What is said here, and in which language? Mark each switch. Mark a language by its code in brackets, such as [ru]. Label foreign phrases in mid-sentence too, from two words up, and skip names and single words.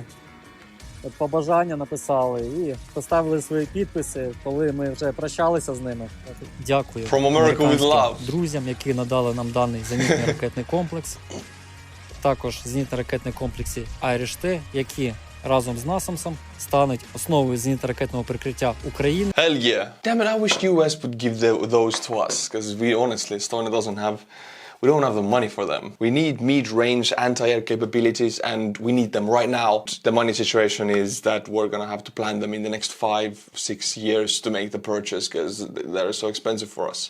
[uk] Побажання написали і поставили свої підписи, коли ми вже прощалися з ними. Дякую [en] From America with love. [uk] Друзям, які надали нам даний зенітний ракетний комплекс. Також зенітно-ракетні комплекси Irish-T, які разом з NASAMS стануть основою зенітно-ракетного прикриття України. [en] Hell yeah. Damn it, I wish US would give those to us, because we honestly, Estonia doesn't have we don't have the money for them. We need mid-range anti-air capabilities, and we need them right now. The money situation is that we're gonna have to plan them in the next 5-6 years to make the purchase, because they're so expensive for us.